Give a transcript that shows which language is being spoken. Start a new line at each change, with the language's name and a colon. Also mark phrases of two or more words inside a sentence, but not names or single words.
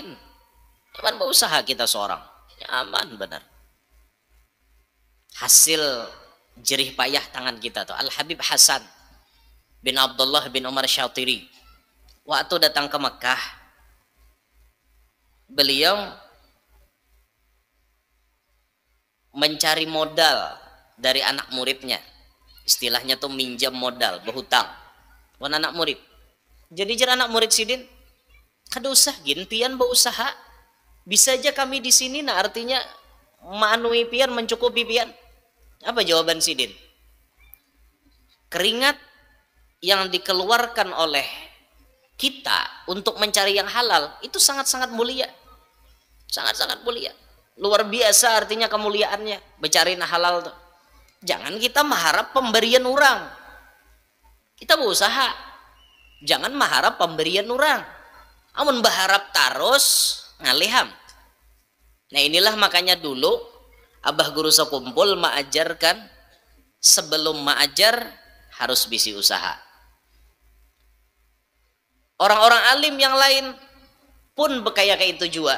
Banjar: Nyaman berusaha kita seorang, aman benar. Hasil jerih payah tangan kita tuh.
Indonesian: Al Habib Hasan bin Abdullah bin Umar Syatiri waktu datang ke Mekah, beliau mencari modal dari anak muridnya. Istilahnya tuh minjam modal, berhutang.
Banjar: Wan anak murid. Jadi jar anak murid sidin, kada usah gin pian berusaha. Bisa aja kami di sini, nah artinya manui pian, mencukupi pian. Apa jawaban sidin?
Indonesian: Keringat yang dikeluarkan oleh kita untuk mencari yang halal itu sangat-sangat mulia. Sangat-sangat mulia. Luar biasa artinya kemuliaannya. Bercari halal tuh. Jangan kita mengharap pemberian orang. Kita berusaha. Jangan mengharap pemberian orang.
Banjar: Amun berharap terus ngaliham. Nah inilah makanya dulu abah guru sekumpul mengajarkan sebelum mengajar harus bisi usaha. Orang-orang alim yang lain pun bekaya kayak itu juga.